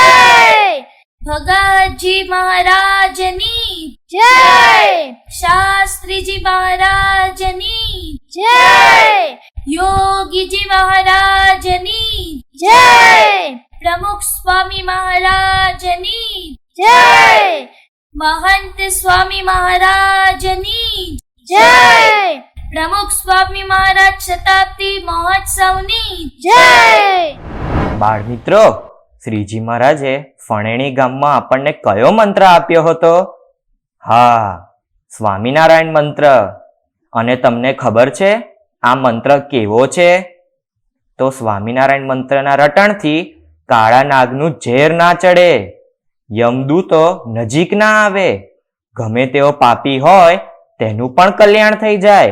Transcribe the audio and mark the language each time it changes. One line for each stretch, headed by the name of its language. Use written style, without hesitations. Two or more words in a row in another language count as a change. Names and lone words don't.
Gujarati: ભગતજી મહારાજની જય. શાસ્ત્રીજી મહારાજની જય. યોગીજી મહારાજની જય. પ્રમુખ સ્વામી મહારાજની જય. મહંત સ્વામી મહારાજની જય. પ્રમુખ સ્વામી મહારાજ શતાબ્દી મહોત્સવની જય. બાળ મિત્રો, શ્રીજી મહારાજે ફણેણી ગામમાં આપણને કયો મંત્ર આપ્યો હતો? હા, સ્વામિનારાયણ મંત્ર. અને તમને ખબર છે આ મંત્ર કેવો છે? તો સ્વામિનારાયણ મંત્રના રટણથી કાળા નાગનું ઝેર ના ચડે, યમદૂતો નજીક ના આવે, ગમે તેવો પાપી હોય તેનું પણ કલ્યાણ થઈ જાય.